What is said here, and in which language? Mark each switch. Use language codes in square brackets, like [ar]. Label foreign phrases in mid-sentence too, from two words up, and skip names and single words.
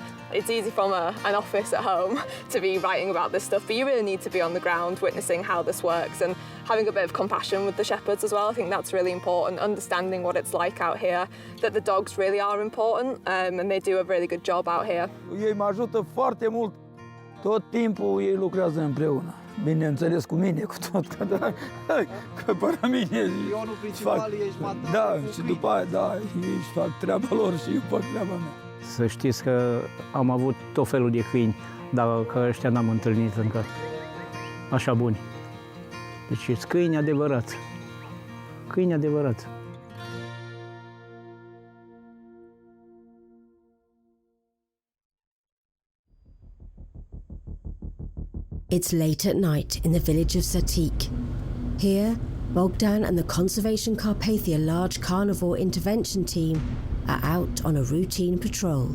[en] It's easy from an office at home to be writing about this stuff, but you really need to be on the ground witnessing how this works and having a bit of compassion with the shepherds as well. I think that's really important, understanding what it's like out here, that the dogs really are important and they do a really good job out here. [ro] Ei mă ajută foarte mult. Tot timpul ei lucrează împreună. Bineînțeles cu mine, cu tot, că fără mine fac, da, și după aia, da, ei își fac treaba lor și eu fac treaba mea. Să știți că am avut tot felul de câini, dar că ăștia n-am întâlnit încă așa buni. Deci sunt câini adevărați. Câini adevărați. [en] It's late at night in the village of Satik. Here, Bogdan and the Conservation Carpathia Large Carnivore Intervention Team are out on a routine patrol.